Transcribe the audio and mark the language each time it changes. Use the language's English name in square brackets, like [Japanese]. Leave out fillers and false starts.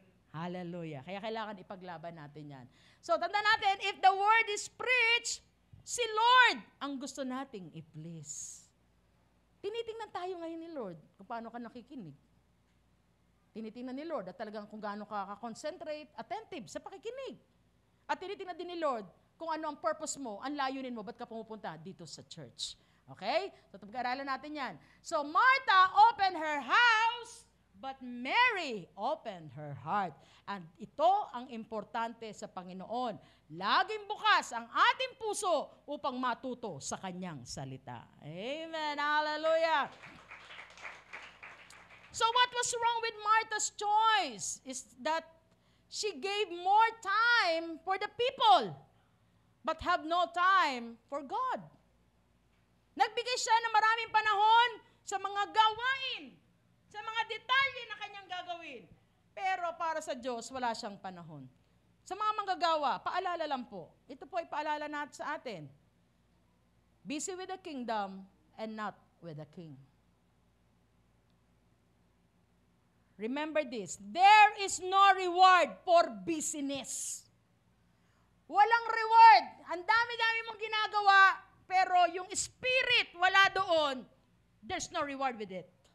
[Filipino] Hallelujah. Kaya kailangan ipaglaban natin yan. So, tanda natin, [English] if the word is preached, [Filipino] si Lord ang gusto nating i-please. Tinitingnan tayo ngayon ni Lord kung paano ka nakikinig. Tinitingnan ni Lord at talagang kung gaano ka concentrate, attentive sa pakikinig. At tinitingnan din ni Lord kung ano ang purpose mo, ang layunin mo, ba't ka pumupunta dito sa church. Okay? So, pag-aralan natin yan. [English] So, Martha opened her house, but Mary opened her heart. [Filipino] And ito ang importante sa Panginoon. Laging bukas ang ating puso upang matuto sa Kanyang salita. Amen. Hallelujah. [English] So what was wrong with Martha's choice is that she gave more time for the people, but have no time for God. [Filipino] Nagbigay siya ng maraming panahon sa mga gawain, sa mga detalye na kanyang gagawin. Pero para sa Diyos, wala siyang panahon. Sa mga manggagawa, paalala lang po. Ito po ay paalala natin sa atin. [English] Busy with the kingdom and not with the king. Remember this, there is no reward for busyness. [Filipino] Walang reward. Ang dami-dami mong ginagawa, pero yung spirit wala doon, [English] there's no reward with it.